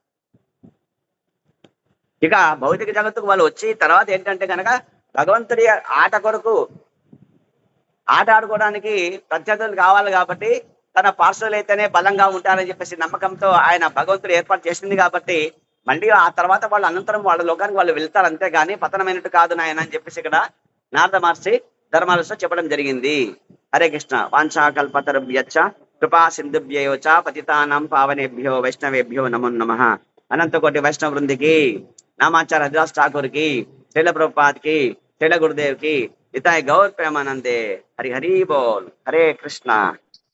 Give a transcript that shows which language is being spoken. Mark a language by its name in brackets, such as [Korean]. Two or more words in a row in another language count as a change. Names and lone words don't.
[Telugu] ఇక భౌతిక జగత్తుకు వాళ్ళు వచ్చి తర్వాత ఏంటంటే కనుక భగవంతుడి ఆట కొరకు ఆట ఆడుకోవడానికి ప్రత్యర్థులు కావాలి కాబట్టి తన పార్శ్వలు అయితేనే బలంగా ఉంటారని చెప్పేసి నమ్మకంతో ఆయన భగవంతుడు ఏర్పాటు చేసింది. కాబట్టి మళ్ళీ ఆ తర్వాత వాళ్ళు అనంతరం వాళ్ళ లోకానికి వాళ్ళు వెళ్తారు, అంతేగాని పతనమైనట్టు కాదు నాయన అని చెప్పేసి ఇక్కడ నారద మహర్షి ధర్మాలతో చెప్పడం జరిగింది. [Sanskrit] హరే కృష్ణ. వాంఛాకల్పతరుభ్యశ్చ కృపా సింధుభ్యో చ పతితానాం పావనేభ్యో వైష్ణవేభ్యో నమో నమః. [Telugu] అనంతకోటి వైష్ణవ వృందికి, నామాచార్య హరిదాస్ ఠాకూర్ కి, శైల ప్రభుపాద్ కి, శైల గురుదేవ్ కి, [Bangla] ইতাই গৌর প্রেমানন্দে. হরি হরি বোল. হরে কৃষ্ণ.